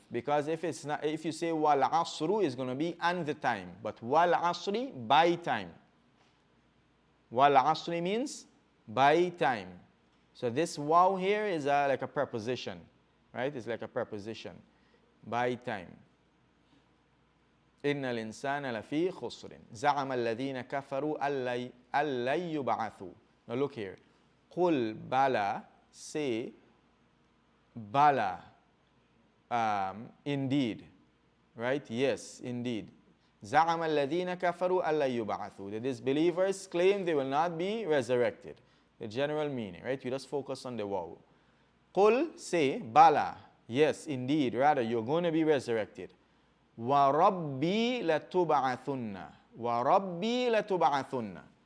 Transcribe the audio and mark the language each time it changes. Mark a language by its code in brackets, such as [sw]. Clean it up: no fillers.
[en] Because if you say wal asru, it's going to be and the time. But wal asri, by time. Wal asri means by time. So this waw here is like a preposition, right? It's like a preposition. By time. [ar] إن الإنسان لفي خسر زعم الذين كفروا ألن يبعثوا. [en] Now look here. [ar] قل بلى, [en] say bala, indeed, right? Yes, indeed. [ar] زعم الذين كفروا ألن يبعثوا. [en] The disbelievers claim they will not be resurrected. The general meaning, right? We just focus on the waw. قل, say, bala, yes, indeed, rather you're going to be resurrected. [ar] وَرَبِّي لَتُبْعَثُنَّ وَرَبِّي لَتُبْعَثُنَّ.